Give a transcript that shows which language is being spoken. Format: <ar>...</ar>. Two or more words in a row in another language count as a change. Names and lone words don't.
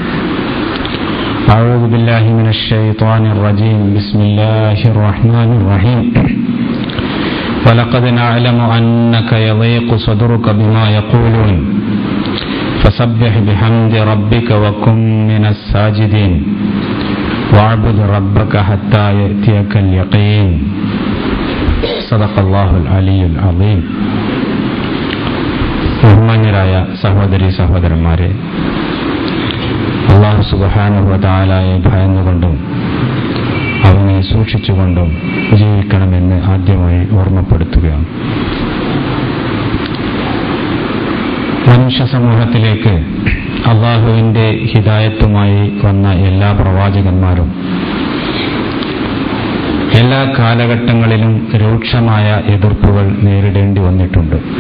<ar>أعوذ بالله من الشيطان الرجيم بسم الله الرحمن الرحيم ولقد نعلم أنك يضيق صدرك بما يقولون فسبح بحمد ربك وكن من الساجدين واعبد ربك حتى يأتيك اليقين صدق الله العلي العظيم.</ar> <ml>ബഹുമാന്യരായ സഹോദരീ സഹോദരന്മാരെ, അല്ലാഹു</ml> <ar>سبحانه وتعالى</ar> <ml>ഭയന്നുകൊണ്ടും അവനെ സൂക്ഷിച്ചുകൊണ്ടും ജീവിക്കണമെന്ന് ആദ്യമായി ഓർമ്മപ്പെടുത്തുകയാണ്. മനുഷ്യ സമൂഹത്തിലേക്ക് അള്ളാഹുവിൻ്റെ ഹിദായത്തുമായി വന്ന എല്ലാ പ്രവാചകന്മാരും എല്ലാ കാലഘട്ടങ്ങളിലും രൂക്ഷമായ എതിർപ്പുകൾ നേരിടേണ്ടി വന്നിട്ടുണ്ട്.</ml>